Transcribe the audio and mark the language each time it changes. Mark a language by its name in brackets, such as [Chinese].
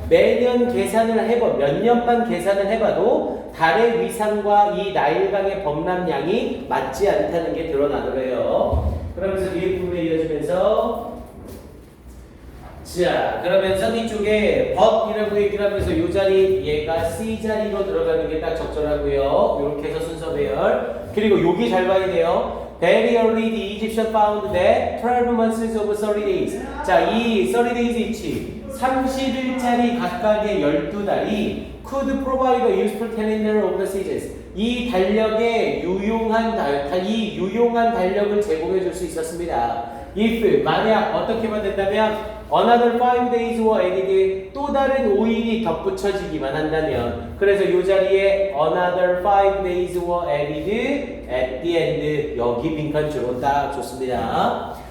[Korean] 매년 계산을 몇 년만 계산을 해봐도 달의 위상과 이 나일강의 범람량이 맞지 않다는 게 드러나더래요. 그러면서 뒤에 부분에 이어지면서 자 그러면서 뒤쪽에 but이라고 얘기를 하면서 이 자리 얘가 C 자리로 들어가는 게 딱 적절하고요. 이렇게 해서 순서 배열 그리고 여기 잘 봐야 돼요. [English] Very early the Egyptian found that 12 months of 30 days 자 이 30 days each 30일짜리 각각의 12달이 could provide a useful calendar of the seasons [Korean] 이 달력에 이 유용한 달력을 제공해 줄 수 있었습니다. if 만약 어떻게만 된다면 another 5 days were added 또 다른 5일이 덧붙여지기만 한다면 그래서 이 자리에 another 5 days were added at the end 여기 빈칸 주로 딱 좋습니다.